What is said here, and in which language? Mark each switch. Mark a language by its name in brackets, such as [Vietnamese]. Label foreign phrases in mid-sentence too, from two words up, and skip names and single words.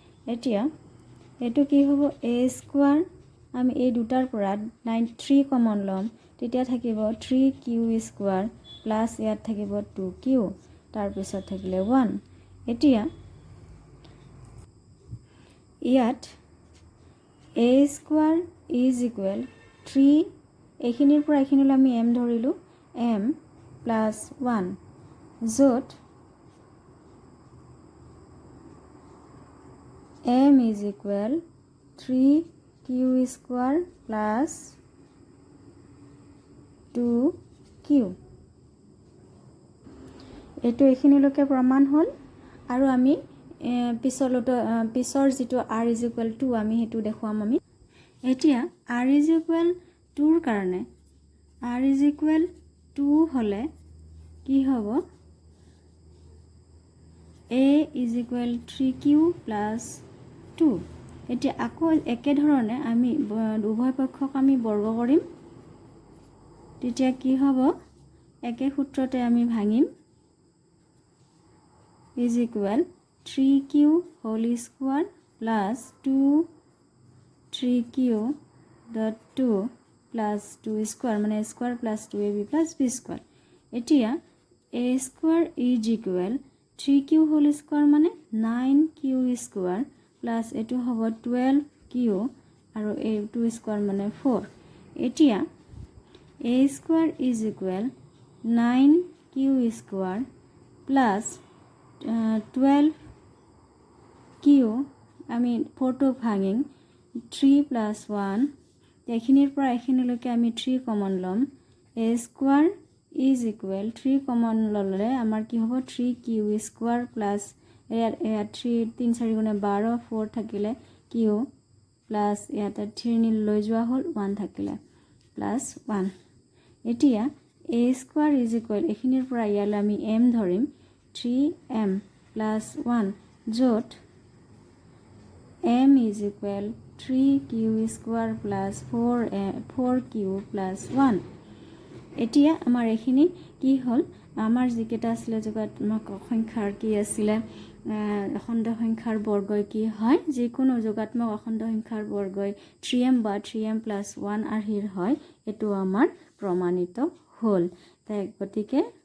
[Assamese] এতিয়া এইটো কি হ'ব a স্কোৱাৰ আমি এই দুটাৰ পৰা 3 কমন ল'ম তেতিয়া থাকিব 3q [English] square plus [Assamese] ইয়াত থাকিব 2q তাৰপিছত থাকিলে 1 এতিয়া ইয়াত [English] a square is equal [Assamese] 3 এইখিনিৰ পৰা এইখিনিলৈ আমি m ধৰিলোঁ m প্লাছ 1 য'ত [English] m is equal 3q square plus 2q [Assamese] এইটো এইখিনিলৈকে প্ৰমাণ হ'ল আৰু আমি পিছৰ যিটো [English] r is equal 2 [Assamese] আমি সেইটো দেখুৱাম আমি এতিয়া [English] r is equal 2 [Assamese] ৰ কাৰণে [English] r is equal 2 [Assamese] হ'লে কি হ'ব [English] a is equal 3q plus 2 [Assamese] এতিয়া আকৌ একে ধৰণে আমি উভয় পক্ষক আমি বৰ্গ কৰিম তেতিয়া কি হ'ব একে সূত্ৰতে আমি ভাঙিম [English] is equal 3q whole square plus 3q dot 2 plus 2 square মানে square plus 2ab plus b square এতিয়া a square is equal 3q whole square মানে 9q square plus [Assamese] এটো হ'ব [English] 12q আৰু a 2 square [Assamese] মানে 4 এতিয়া [English] a square is equal 9q square plus [Assamese] 12q আমি 4 টো ভাঙিম [English] 3 plus 1 [Assamese] এইখিনিৰ পৰা এইখিনিলৈকে আমি 3 কমন ল'ম a square is equal 3 কমন ল'লে আমাৰ কি হ'ব [English] 3q square plus [Assamese] 3 4 গুণে 12 4 থাকিলে q plus ইয়াতে 3 লৈ যোৱা হ'ল 1 থাকিলে plus 1 এতিয়া [English] a square is equal [Assamese] এইখিনিৰ পৰা ইয়ালৈ আমি m ধৰিম 3m plus 1 য'ত [English] m is equal 3q square plus 4q plus 1 [Assamese] এতিয়া আমাৰ এইখিনি কি হ'ল আমাৰ যিকেইটা আছিলে যোগাত্মক সংখ্যাৰ কি আছিলে অখণ্ড সংখ্যাৰ বৰ্গই কি হয় যিকোনো যোগাত্মক অখণ্ড সংখ্যাৰ বৰ্গই 3m বা 3m plus 1 আৰ্হিৰ হয় এটো আমাৰ প্ৰমাণিত হ'ল তাই গতিকে